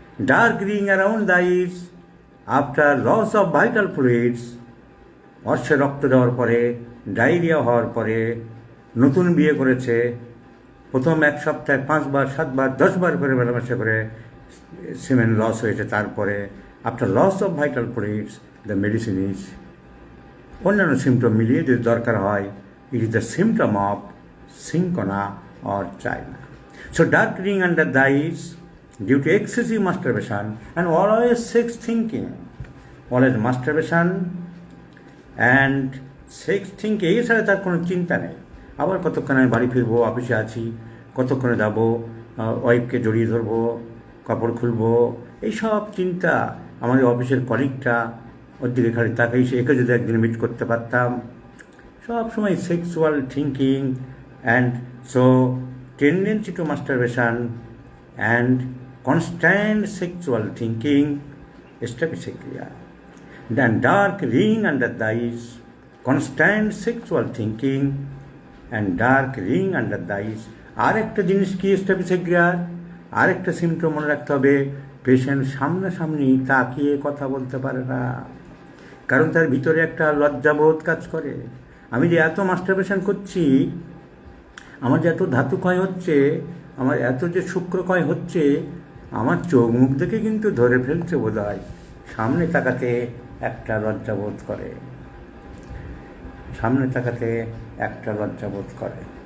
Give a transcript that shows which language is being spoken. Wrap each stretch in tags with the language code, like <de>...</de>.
<en>Dark ring around the eyes after loss of vital fluids,</en> <bn>অর্শে রক্ত দেওয়ার পরে, diarrhoea হওয়ার পরে, নতুন বিয়ে করেছে, প্রথম এক সপ্তাহে 5 বার 7 বার 10 বার করে মেলামেশা করে সিমেন লস হয়েছে, তারপরে</bn> <en>after loss of vital fluids the medicine is,</en> <bn>অন্যান্য সিমটম মিলিয়ে যদি দরকার হয়,</bn> <en>It is the symptom of cinchona or China. So dark ring under the eyes due to excessive masturbation and always sex thinking, always masturbation and sex thinking,</en> <bn>এছাড়া তার কোনো চিন্তা নেই। আবার কতক্ষণ আমি বাড়ি ফিরবো, অফিসে আছি, কতক্ষণে যাবো, ওয়াইফকে জড়িয়ে ধরবো, কাপড় খুলবো, এইসব চিন্তা। আমাদের অফিসের কলিগটা ওর দিকে খালি তাকাই, সে একে যদি একদিন মিট করতে পারতাম, সব সময়</bn> <en>sexual thinking and so tendency to masturbation and constant sexual thinking,</en> <bn>staphysequia.</bn> <en>Then dark ring under the eyes, constant sexual thinking and dark ring under the eyes.</en> <bn>আরেকটা জিনিস কি স্ট্যাফিসেক্রিয়ার, আরেকটা সিমটম মনে রাখতে হবে, পেশেন্ট সামনাসামনি তাকিয়ে কথা বলতে পারে না, কারণ তার ভিতরে একটা লজ্জাবোধ কাজ করে। আমি যে এত মাস্টারবেশন করছি, আমার যে এত ধাতু ক্ষয় হচ্ছে, আমার এত যে শুক্রক্ষয় হচ্ছে, আমার চোখ মুখ দেখে কিন্তু ধরে ফেলছে বোধ হয়, সামনে তাকাতে একটা লজ্জাবোধ করে, সামনে তাকাতে একটা লজ্জাবোধ করে।</bn>